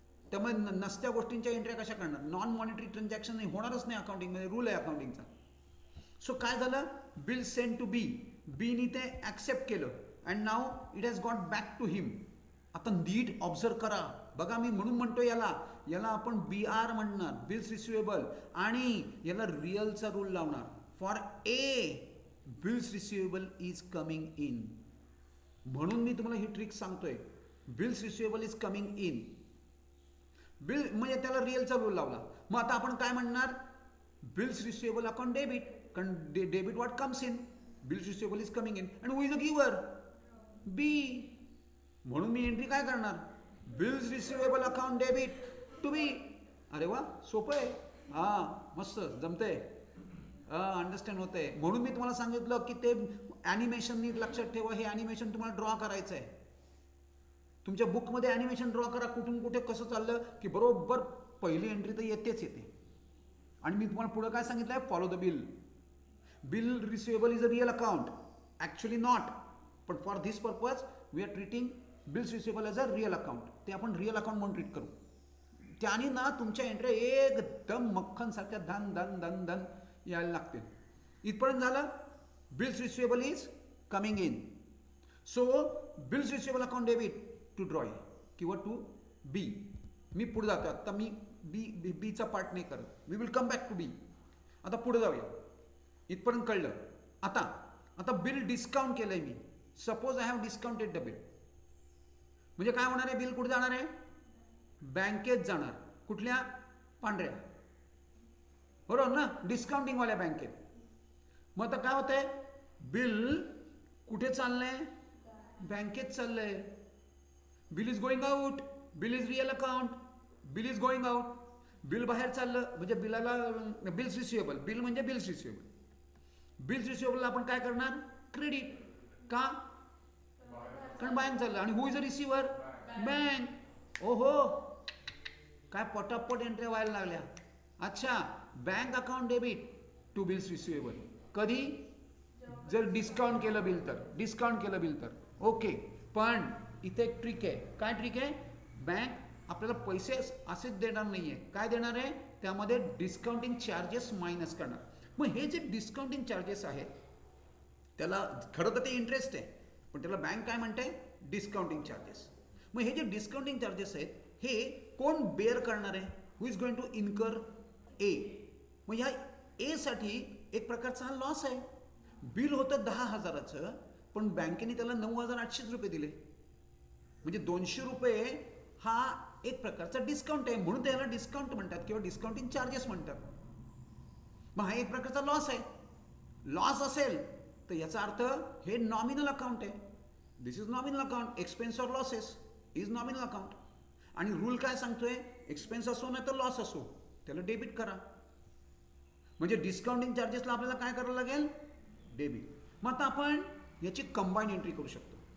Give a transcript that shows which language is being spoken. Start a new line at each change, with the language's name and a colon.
Marathi: त्यामुळे नसत्या गोष्टींच्या एंट्र्या कशा करणार? नॉन मॉनिटरी ट्रान्झॅक्शन नाही होणारच नाही अकाउंटिंगमध्ये, रूल आहे अकाउंटिंगचा. सो काय झालं?
English: Bill send to B.
Marathi: बीनी ते ॲक्सेप्ट केलं
English: And now it has got back to him.
Marathi: आता नीट ऑब्झर्व करा बघा, मी म्हणून म्हणतो याला आपण BR म्हणणार, बिल्स रिसिवेबल, आणि याला रिअलचा रूल लावणार.
English: For a bills receivable is coming in.
Marathi: म्हणून मी तुम्हाला ही ट्रिक सांगतोय.
English: Bills receivable is coming in.
Marathi: Bill म्हणजे त्याला रिअलचा रूल लावला. मग आता आपण काय म्हणणार?
English: Bills receivable account debit, कारण debit what comes in. Bills receivable is coming in and who is a giver? B.
Marathi: म्हणून मी एंट्री काय करणार?
English: Bills receivable account debit to B.
Marathi: अरे वा, सोपं आहे. मस्त जमतंय, अंडरस्टँड होतंय. म्हणून मी तुम्हाला सांगितलं की ते ॲनिमेशन नीट लक्षात ठेवा. हे ॲनिमेशन तुम्हाला ड्रॉ करायचं आहे. तुमच्या बुकमध्ये ॲनिमेशन ड्रॉ करा, कुठून कुठे कसं चाललं की बरोबर पहिली एंट्री तर येते. आणि मी तुम्हाला पुढे काय सांगितलं आहे?
English: Follow the bill. Bill receivable is a real account, actually not,
Marathi: पण
English: For this purpose we are treating bills receivable as a real account.
Marathi: ते आपण रिअल अकाउंट म्हणून ट्रीट करू. त्याने ना तुमच्या एंट्री एकदम मक्खनसारख्या धन यायला लागतील. इथपर्यंत झालं.
English: Bills receivable is coming in. So bills receivable account debit to drawee किंवा to B.
Marathi: मी पुढे जातो. आता मी बीचा पार्ट नाही करत.
English: We will come back to B.
Marathi: आता पुढे जाऊया. इथपर्यंत कळलं. आता बिल डिस्काउंट केलंय मी.
English: Suppose I have discounted the bill.
Marathi: म्हणजे काय होणार आहे? बिल कुठे जाणार आहे? बँकेत जाणार. कुठल्या? पांढऱ्या, बरोबर ना, डिस्काउंटिंगवाल्या बँकेत. मग आता काय होतंय? बिल कुठे चाललंय? बँकेत चाललंय.
English: Bill is going out, bill is real account, bill is going out.
Marathi: Bill बाहेर चाललं म्हणजे बिलाला बिल्स रिसिवेबल. बिल म्हणजे बिल्स रिसिवेबल. बिल्स रिसिवेबलला आपण काय करणार? क्रेडिट. का? कारण बँक चाललं. आणि
English: Who is a receiver?
Marathi: बँक. ओहो, काय पटापट एंट्री व्हायला लागल्या.
English: अच्छा, bank account debit to bills receivable.
Marathi: कधी? जर डिस्काउंट केलं बिल तर. डिस्काउंट केलं बिल तर ओके. पण इथे एक ट्रिक आहे. काय ट्रिक आहे? बँक आपल्याला पैसे असेच देणार नाहीये. काय देणार आहे? त्यामध्ये डिस्काउंटिंग चार्जेस मायनस करणार. मग हे जे डिस्काउंटिंग चार्जेस आहेत त्याला खरं तर ते इंटरेस्ट आहे, पण त्याला बँक काय म्हणते? Discounting charges. मग हे जे डिस्काउंटिंग चार्जेस आहेत हे कोण बेअर करणार आहे?
English: Who is going to incur?
Marathi: ए. मग ह्या ए साठी एक प्रकारचा हा लॉस आहे. बिल होतं 10,000चं, पण बँकेने त्याला 9,800 रुपये दिले. म्हणजे 200 रुपये हा एक प्रकारचा डिस्काउंट आहे, म्हणून त्याला डिस्काउंट म्हणतात किंवा डिस्काउंटिंग चार्जेस म्हणतात. मग हा एक प्रकारचा लॉस आहे. लॉस असेल तर याचा अर्थ हे नॉमिनल अकाउंट आहे.
English: This is nominal account. Expense or losses is nominal account.
Marathi: आणि रूल काय सांगतोय? एक्सपेन्स असो नाही तर लॉस असो त्याला डेबिट करा. म्हणजे डिस्काउंटिंग चार्जेसला आपल्याला काय करावं लागेल? डेबिट. मग आता आपण याची कंबाईन एंट्री करू शकतो.